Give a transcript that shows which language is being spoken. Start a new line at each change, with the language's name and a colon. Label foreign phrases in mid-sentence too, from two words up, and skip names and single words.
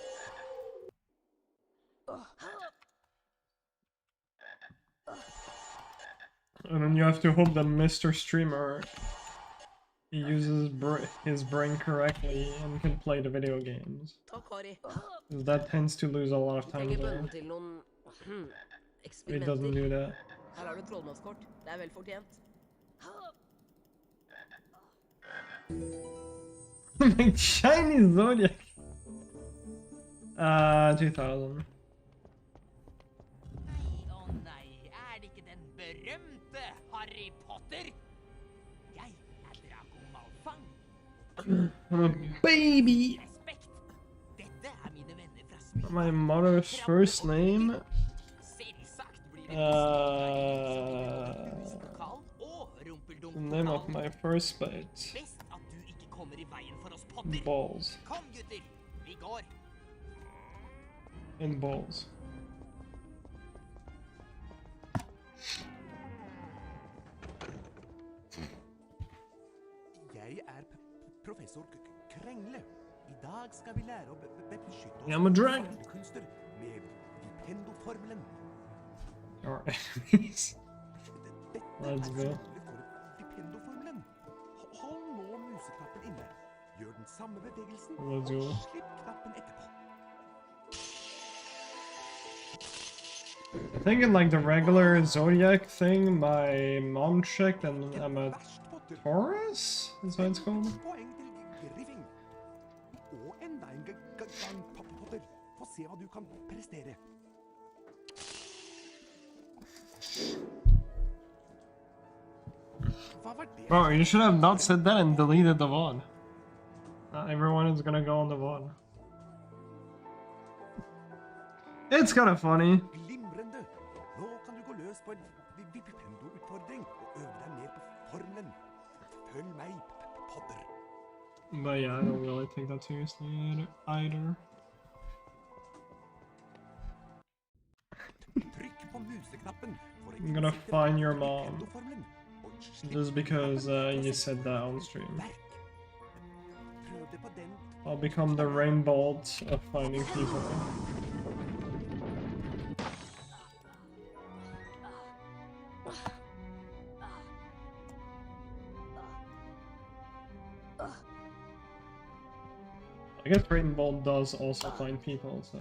English: And then you have to hope that Mr. Streamer uses his brain correctly and can play the video games.
Norwegian: Takk, Harry.
English: 'Cause that tends to lose a lot of time
Norwegian: Trenger
English: there.
Norwegian: bønnen til noen
English: It doesn't
Norwegian: eksperimenter.
English: do that.
Norwegian: Her har du trollmannskort. Det er vel fortjent.
English: Like Chinese Zodiac. 2000.
Norwegian: Nei, å nei, er det ikke den berømte Harry Potter? Jeg er Draco Malfang.
English: I'm a baby.
Norwegian: Respekt. Dette er mine venner fra Smyg.
English: My mother's first name.
Norwegian: Selvsagt blir det
English: The name of my first bait.
Norwegian: Best at du ikke kommer i veien for oss, Potter.
English: Balls.
Norwegian: Kom, gutter. Vi går.
English: And balls.
Norwegian: Jeg er professor Krengle. I dag skal vi lære å beskytte oss
English: I'm a dragon.
Norwegian: mot kunster med Vipendo-formelen.
English: Alright.
Norwegian: Dette
English: Let's
Norwegian: er
English: go.
Norwegian: symbol for Vipendo-formelen. Hold nå museknappen inne. Gjør den samme bevegelsen,
English: Let's go.
Norwegian: og slipp knappen etterpå.
English: I think in like the regular Zodiac thing, my mom checked and I'm a
Norwegian: Verst, Potter.
English: Taurus? Is that what it's called?
Norwegian: Poeng til Griffing. Og enda en gang, Potter. Få se hva du kan prestere. Hva var det?
English: Bro, you should have not said that and deleted the VOD. Not everyone is gonna go on the VOD. It's kind of funny.
Norwegian: Glimrende! Nå kan du gå løs på en Vipendo-utfordring og øve deg mer på formelen. Følg meg, podder.
English: But yeah, I don't really take that seriously either.
Norwegian: Trykk på museknappen for å
English: I'm gonna
Norwegian: innsette
English: find your mom.
Norwegian: Vipendo-formelen, og slipp
English: Just because you said that on stream.
Norwegian: verk. Prøv det på den.
English: I'll become the Rainbolt of finding people. I guess Rainbolt does also find people, so.